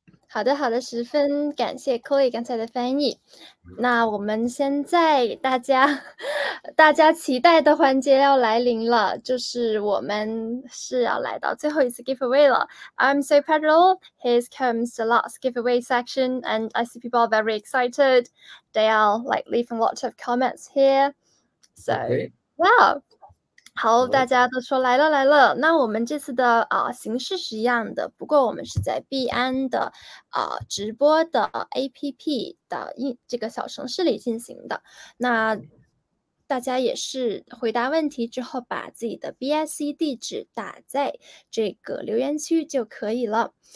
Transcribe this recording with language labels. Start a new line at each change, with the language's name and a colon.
Chinese: 好的，十分感谢 Chloe 刚才的翻译。那我们现在大家期待的环节要来临了，就是我们是要来到最后一次 giveaway 了。
English: So Pedro, here comes the last giveaway section, and I see people are very excited. They are like leaving lots of comments here. So yeah.
Chinese: 好，大家都说来了。那我们这次的形式是一样的，不过我们是在币安的直播的 APP 的这个小程式里进行的。那大家也是回答问题之后，把自己的 BSC 地址打在这个留言区就可以了。